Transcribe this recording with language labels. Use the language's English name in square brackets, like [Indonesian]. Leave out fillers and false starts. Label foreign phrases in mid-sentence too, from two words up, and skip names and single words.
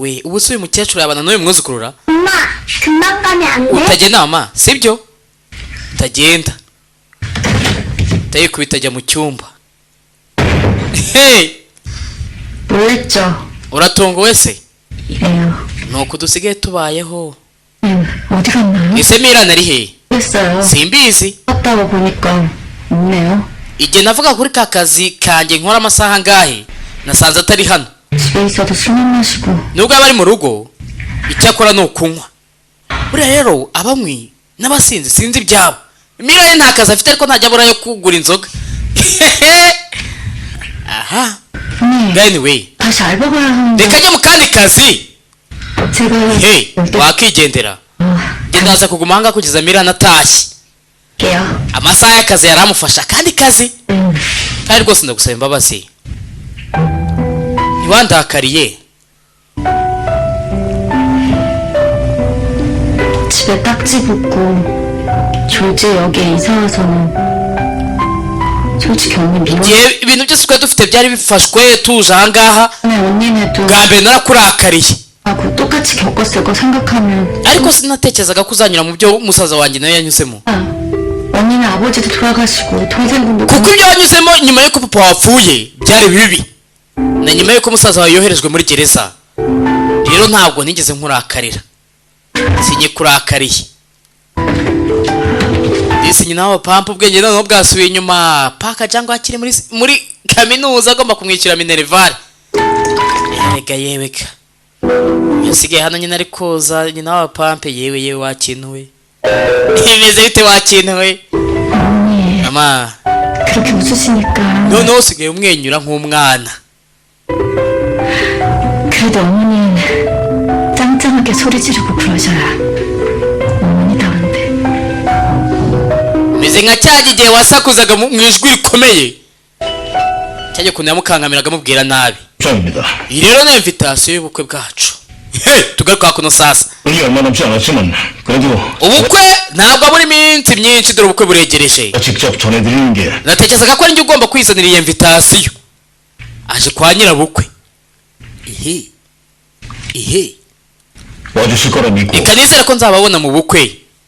[Kinyarwanda] we ubu se uyu mukecuru yabana n'uyu mwuzukurura utagenda mama sibyo utagenda utayikubita ajya mu cyumba uratunga wese nuko dusigaye tubayeho [Korean] 어디 갔나요? [Kinyarwanda] ese Mirana ari he [Korean] 됐어요. [Kinyarwanda] simbizi [Korean] 갔다가 보니까 없네요. [Kinyarwanda] igihe navuga kuri ka kazi kanjye nkora amasaha angahe nasanze atari hano [Korean] 집에 있어도 술만 마시고 [Kinyarwanda] nubwo aba ari mu rugo icyakora ni ukunywa buriya rero abanywi n'abasinzi sinzi ibyabo Mirana nta kazi afite ariko ntajya abura yo kugura inzoga aha anyway [Korean] 다시 알바 가야 하는데 [Kinyarwanda] reka njye mu kandi kazi [Korean] 제가 [Kinyarwanda] hey wakigendera genda aza kuguma hanga kugeza Mirana atashye [Korean] 게요. [Kinyarwanda] amasaha y'akazi yaramufasha kandi kazi kandi rwose ndagusaba imbabazi ntiwandakariye [Korean] 집에 딱지 붙고 졸지 여기에 이사 와서는 솔직히 언니 미워. [Kinyarwanda] igihe ibintu byose twari dufite byari bifashwe tuje ahangaha [Korean] 언니네도 [Kinyarwanda] bwa mbere narakurakariye [Korean] 하고 똑같이 겪었을 거 생각하면 [Kinyarwanda] ariko sinatekerezaga ko uzanyura mu byo musaza wanjye nawe yanyuzemo [Korean] 언니는 아버지도 돌아가시고 동생분도 [Kinyarwanda] kuko ibyo wanyuzemo nyuma y'uko papa wapfuye byari bibi na nyuma y'uko musaza wawe yoherejwe muri gereza rero ntabwo nigeze nkurakarira sinyikurakariye disi nyina wa pampa ubwenge noneho bwasubiye inyuma paka cyangwa akiri muri kaminuza agomba kumwishyura minerval yeweka yasigaye hano nyina ari koza nyina wa pampe yewe wakintuwe imeze bite wakintuwe mama [Korean] 그렇게 웃으시니까 [Kinyarwanda] noneho usigaye umwenyura nk'umwana [Korean] 그래도 어머니는 짱짱하게 소리 지르고 그러셔야 어머니다운데 [Kinyarwanda] meze nka cya gihe wasakuzaga mu ijwi rikomeye cyajya kuntu yamukangamiraga amubwira nabi iyi rero ni invitation y'ubukwe bwacu tugaruka kuno sasa ubukwe ntabwo abura iminsi myinshi dore ubukwe buregereje natekerezaga ko ari njye ugomba kwizanira iyi invitation aje kwa nyirabukwe reka nizere ko nzababona mu bukwe